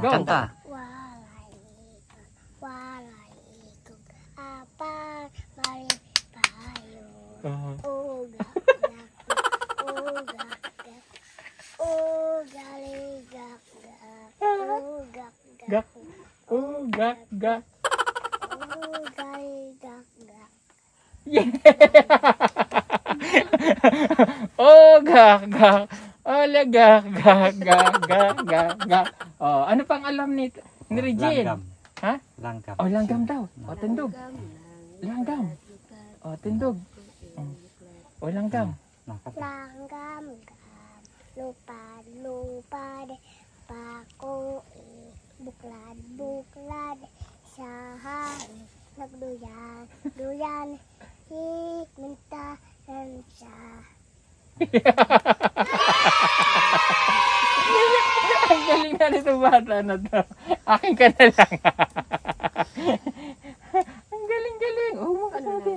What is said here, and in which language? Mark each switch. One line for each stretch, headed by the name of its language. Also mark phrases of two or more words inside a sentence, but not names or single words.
Cebuano: Kanta. Walay ikog apa mali payo. Uga ligak uga Gak. Gak, gak. uga ligak. Yeah. Oh, gak, gak. Ole, gak, gak, gak, gak, gak, gak.
Filipino: Oh, ano pang alam ni Regine? Langgam. Ha? Langgam. Oh, langgam daw. Oh, tindog. Langgam. Oh, tindog. Oh, langgam.
Cebuano: Langgam lupa de pako buklad sahan nagduyan minta sa
Filipino: Ang galing na nito bata na to. Akin ka na lang. Ang galing-galing. Oh, mga natin.